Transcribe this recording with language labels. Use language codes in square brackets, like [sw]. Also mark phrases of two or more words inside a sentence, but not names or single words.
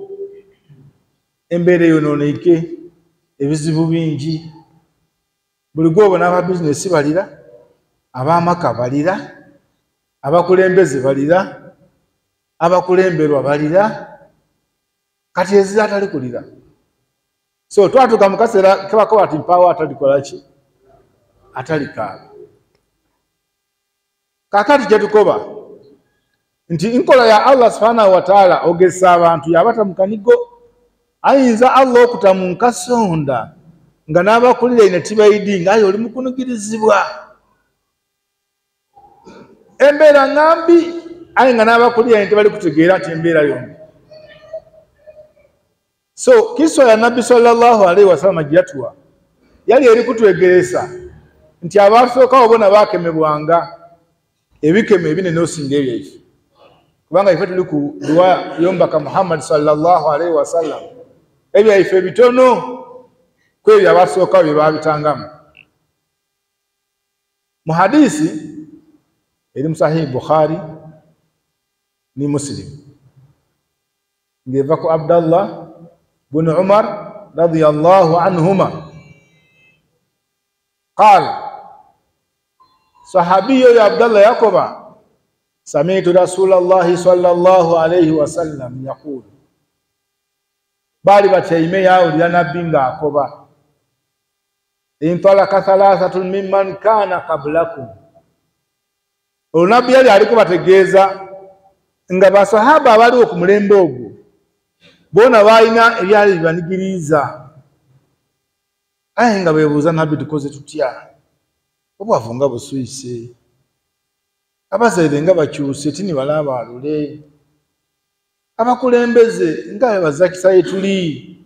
[xog] Embeera eyonooneike, ebizibu bingi, buli gwobona aba bizinesi balira, ab'amaka balira, abakulembeze balira, abakulemberwa balira, kati ezira atali kulira. So twatuka mu kaseera kebako bati mpawo atalikola ki, atalikaaba. Kakati kyetukoba nti enkola ya Allah [ar] سبحانه وتعالى [xog] ogesa abantu yabata mu kanigo. Ayinza Allah okuta mu nkasonda nga n'abakulira ine tibaidinga ayo oli mukunugirizibwa embeera ngambi, aye nga n'abakulira ine tebali kutegeera ati embeera yombi. So kiswa ya Nabbi [ar] صلى الله عليه وسلم [xog] gyatuwa yali eri kutwegeresa nti abasookawo bona baakemebwanga ebikeme ebinene osinga ebyaife, kubanga ife tuli ku dua yombaka Muhammad [ar] صلى الله عليه وسلم [xog] ebyaife bitono kwebyo abasookawo bye babitangamu. Mu hadisi eri mu Sahih Bukhari ni Muslim ngeva ku Abdallah bin Umar [ar] رضي الله عنهما قال, [xog] sahabiyo ya Abdallah yakoba, [ar] سمعت رسول الله صلى الله عليه وسلم يقول, [xog] bali batyaime yawulira nabbi ng'akoba, [ar] انطلق ثلاثة ممن كان قبلكم. [xog] Olunabbi yali aliko bategeeza nga basahaba abaliwo ku mulembe ogwo bona balina ebyali bibanigiriza, aye nga beebuuza nabbi tukoze tutya, obwavu nga buswise, abazaire nga bakyuse tini balaba alule, abakulembeze nga bazakisa yetuli.